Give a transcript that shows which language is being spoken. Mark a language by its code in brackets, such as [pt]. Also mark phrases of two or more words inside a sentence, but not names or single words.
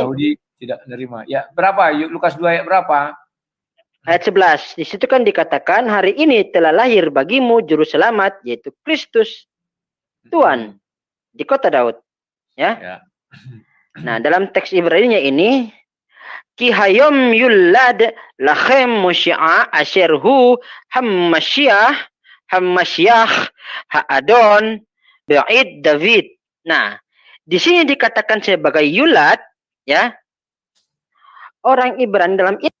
[id] Yahudi tidak menerima. Ya, berapa? Lukas 2 ayat berapa? Ayat 11. Di situ kan dikatakan hari ini telah lahir bagimu juru selamat yaitu Kristus Tuhan di kota Daud. Ya. Nah, dalam teks Ibrani-nya ini [he] כי היום ילד לכם מושיע אשר הוא המשיח האדון בעיר דוד. [id] Nah, di sini dikatakan sebagai yulad ya. Orang Ibrani dalam